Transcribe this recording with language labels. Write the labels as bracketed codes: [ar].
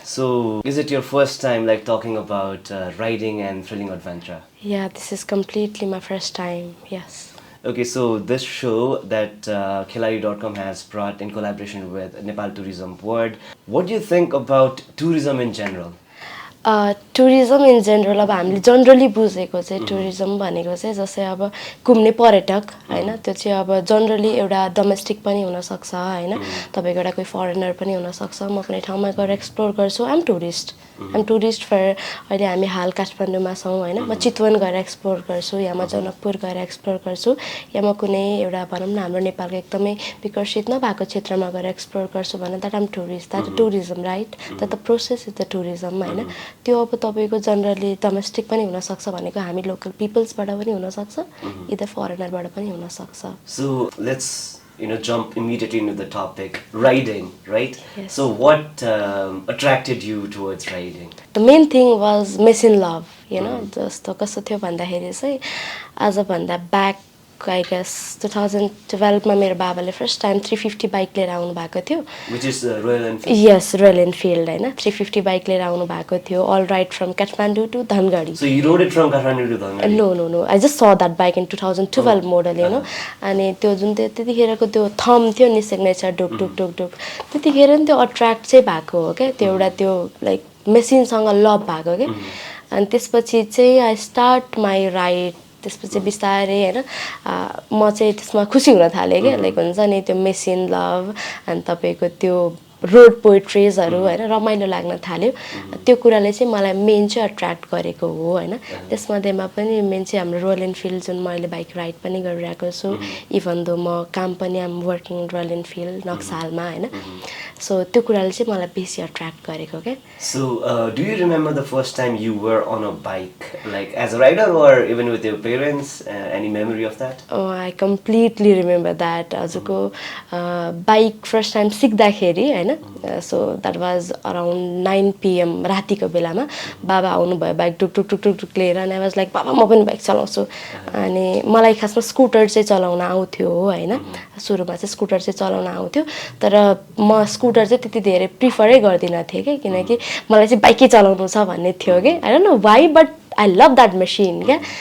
[en] So is it your first time talking about riding and thrilling adventure? Yeah, this is completely my first time, yes. Okay, so this show that Khiladi.com has brought in collaboration with Nepal Tourism Board, what do you think about tourism in general? [ne] Tourism in general अब हामीले generally बुझेको चाहिँ tourism भनेको चाहिँ जस्तै अब घुम्ने पर्यटक होइन त्यो चाहिँ अब जनरली एउटा डोमेस्टिक पनि हुनसक्छ होइन तपाईँको एउटा कोही फरेनर पनि हुनसक्छ म कुनै ठाउँमा गएर एक्सप्लोर गर्छु आइम टुरिस्ट फर अहिले हामी हाल काठमाडौँमा छौँ होइन म चितवन गएर एक्सप्लोर गर्छु या म जनकपुर गएर एक्सप्लोर गर्छु या म कुनै एउटा भनौँ न हाम्रो नेपालको एकदमै विकसित नभएको क्षेत्रमा गएर एक्सप्लोर गर्छु भने [en] that I'm tourist that tourism right that the process is the tourism [ne] होइन त्यो अब तपाईँको जनरली डोमेस्टिक पनि हुनसक्छ भनेको हामी लोकल पिपल्सबाट पनि हुनसक्छ इदर फरेनरबाट पनि हुनसक्छ [en] So let's jump immediately into the topic, riding, right? Yes. So what attracted you towards riding? The main thing was miss in love, [ne] जस्तो कस्तो थियो भन्दाखेरि चाहिँ आजभन्दा ब्याक आई गेस 2012 मा मेरो बाबाले फर्स्ट टाइम 350 बाइक लिएर आउनु भएको थियो [en] Which is Royal Enfield? [ne] Yes royal Enfield होइन 350 बाइक लिएर आउनु भएको थियो [en] All right from Kathmandu to Dhangadhi So you rode it from Kathmandu to Dhangali? No I just saw that bike in 2012 model [ne] अनि त्यो जुन त्यतिखेरको त्यो थम थियो नि सिग्नेचर डुक डुक डुक डुक त्यतिखेर नि त्यो अट्र्याक्ट चाहिँ भएको हो क्या त्यो एउटा त्यो लाइक मेसिनसँग लभ भएको क्या अनि त्यसपछि चाहिँ आई स्टार्ट माई राइड त्यसपछि बिस्तारै होइन म चाहिँ त्यसमा खुसी हुन थालेँ क्या लाइक हुन्छ नि त्यो मेसिन लभ अनि तपाईँको त्यो रोड पोइट्रिजहरू होइन रमाइलो लाग्न थाल्यो त्यो कुराले चाहिँ मलाई मेन चाहिँ अट्र्याक्ट गरेको हो होइन त्यसमध्येमा पनि मेन चाहिँ हाम्रो रोयल एनफिल्ड जुन मैले बाइक राइड पनि गरिरहेको छु इभन दो म काम पनि आम वर्किङ रोयल एनफिल्ड नक्सालमा होइन सो त्यो कुराले चाहिँ मलाई बेसी अट्र्याक्ट गरेको क्या [en] So do you remember the first time you were on a bike, like as a rider or even with your parents? Any memory of that? I completely remember that [ne] हजुरको bike first time सिक्दाखेरि होइन so that was around 9 PM रातिको बेलामा बाबा आउनुभयो bike टुक टुक टुक टुक टुक लिएर अनि I was like बाबा म पनि बाइक चलाउँछु अनि मलाई खासमा स्कुटर चाहिँ चलाउन आउँथ्यो होइन सुरुमा चाहिँ स्कुटर चाहिँ चलाउन आउँथ्यो तर म स्कुटर चाहिँ त्यति धेरै प्रिफरै गर्दिनँ थिएँ कि किनकि मलाई चाहिँ बाइकै चलाउनु छ भन्ने थियो कि [en] I don't know why but I love that machine [ne] क्या